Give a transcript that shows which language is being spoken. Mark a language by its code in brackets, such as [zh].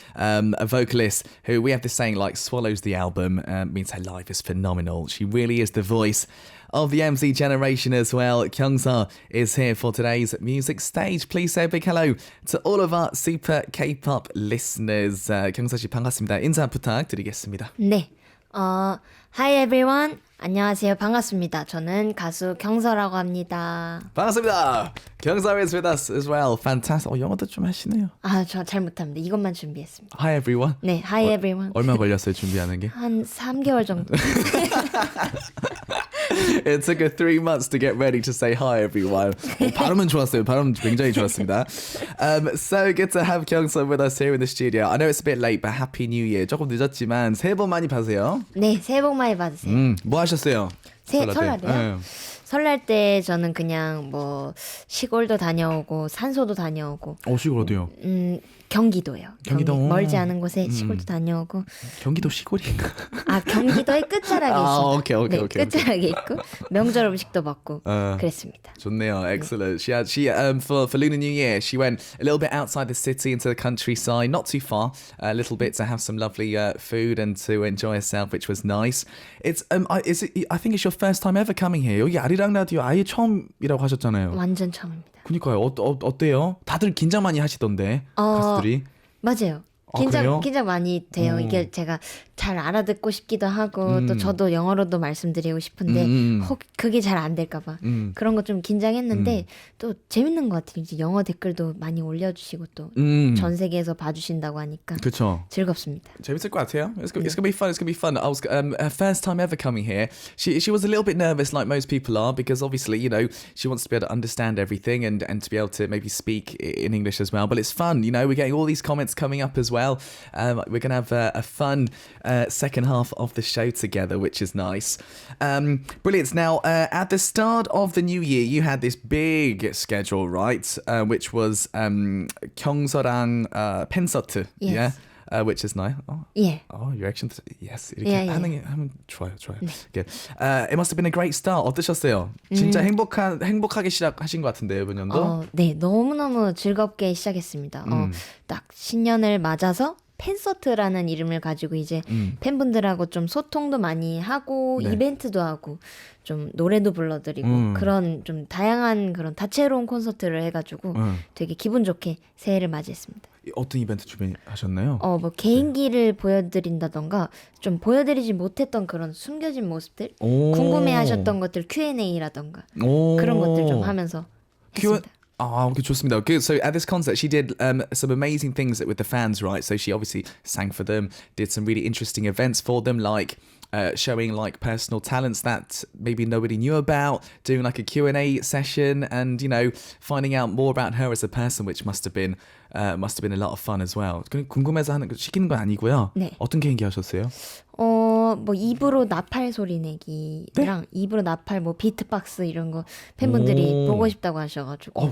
[en] A vocalist who, we have this saying, like, swallows the album, means her life is phenomenal. She really is the voice of the MC generation as well. Kyoung Seo is here for today's music stage. Please say a big hello to all of our super K-pop listeners. [ko] Kyoung Seo 씨 반갑습니다. 인사 부탁드리겠습니다. 네. [en] Hi everyone. [ko] 안녕하세요. 반갑습니다. 저는 가수 경서라고 합니다. 반갑습니다. [en] Kyoung Seo is with us as well. Fantastic. [ko] 영어도 좀 하시네요. 저 잘 못합니다. 이것만 준비했습니다. [en] Hi everyone. 네, hi everyone. [ko] 얼마 걸렸어요, 준비하는 게? 한 3개월 정도. [en] It took her 3 months to get ready to say hi everyone. [ko] 발음은 좋았어요. 발음 굉장히 좋았습니다. [en] So good to have Kyoung Seo with us here in the studio. I know it's a bit late, but Happy New Year. [ko] 조금 늦었지만 새해 복 많이 받으세요. 네, 새해 복 많이 받으세요. 뭐 하셨어요? 설날이요? 네. 설날 때 저는 그냥 뭐 시골도 다녀오고 산소도 다녀오고. 시골 어디요? 경기도요. 경기도 멀지 않은 곳에 시골도 다녀오고. 경기도 시골인가? 경기도의 끝자락에 있습니다. 오케이. 끝자락에 있고 명절 음식도 먹고 그랬습니다. 좋네요. [en] Excellent. She for Lunar New Year, she went a little bit outside the city into the countryside, not too far, a little bit to have some lovely food and to enjoy herself, which was nice. I think it's your first time ever coming here. [ko] 여기 아리랑 라디오 아예 처음이라고 하셨잖아요. 완전 처음입니다. 그니까요. 어때요? 다들 긴장 많이 하시던데 가수들이. 맞아요. 긴장 많이 돼요. 이게 제가 잘 알아듣고 싶기도 하고 또 저도 영어로도 말씀드리고 싶은데 혹 그게 잘 안 될까 봐 그런 거 좀 긴장했는데 또 재밌는 것 같아요. 이제 영어 댓글도 많이 올려주시고 또 전 세계에서 봐주신다고 하니까 그렇죠. 즐겁습니다. 재밌을 것 같아요. [en] It's gonna be fun. It's gonna be fun. I was her first time ever coming here. She was a little bit nervous, like most people are, because obviously she wants to be able to understand everything and to be able to maybe speak in English as well. But it's fun. We're getting all these comments coming up as well. We're gonna have a fun second half of the show together, which is nice. Brilliant. Now, at the start of the new year, you had this big schedule, right? Which was Kyoung Seo랑 팬서트, yes. yeah? Which is nice. Yeah. Your action. Yes. [ko] 이렇게 하면 좋아요. [en] Good. It must have been a great start. [ko] 어떠셨어요? 진짜 행복하게 시작하신 것 같은데요, 이번 연도? 네, 너무너무 즐겁게 시작했습니다. 딱 신년을 맞아서 팬서트라는 이름을 가지고 이제 팬분들하고 좀 소통도 많이 하고 네. 이벤트도 하고 좀 노래도 불러드리고 그런 좀 다양한 그런 다채로운 콘서트를 해가지고 되게 기분 좋게 새해를 맞이했습니다. 어떤 이벤트 준비하셨나요? 뭐 개인기를 보여드린다던가 좀 보여드리지 못했던 그런 숨겨진 모습들 궁금해하셨던 것들 Q&A라던가 그런 것들 좀 하면서 했습니다. [en] Okay, [ko] 좋습니다. [en] Good. So at this concert, she did some amazing things with the fans, right? So she obviously sang for them, did some really interesting events for them, like showing like personal talents that maybe nobody knew about, doing like a Q&A session, and finding out more about her as a person, which must have been a lot of fun as well. [ko] 궁금해서 시키는 건 아니고요. 네. 어떤 개인기 하셨어요? 뭐 입으로 나팔 소리 내기랑 네? 입으로 나팔 뭐 비트박스 이런 거 팬분들이 보고 싶다고 하셔가지고